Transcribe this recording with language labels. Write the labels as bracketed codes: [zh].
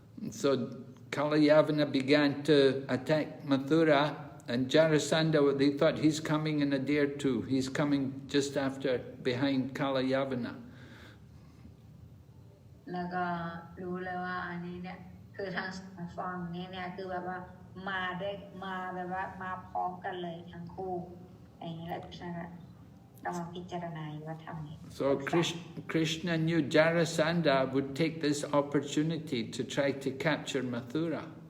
[en] So Kalayavana began to attack Mathura, and Jarasandha, they thought he's coming in a day or two. He's coming just after, behind Kalayavana. [th] แล้วก็รู้เลยว่าอันนี้เนี่ยคือทั้งสองฝั่งนี้เนี่ยคือแบบว่ามาแบบว่ามาพร้อมกันเลยทั้งคู่อย่างนี้แหละใช่ไหมต้องมาพิจารณาว่าทำไง [en] So Krishna knew Jarasandha would take this opportunity to try to capture Mathura.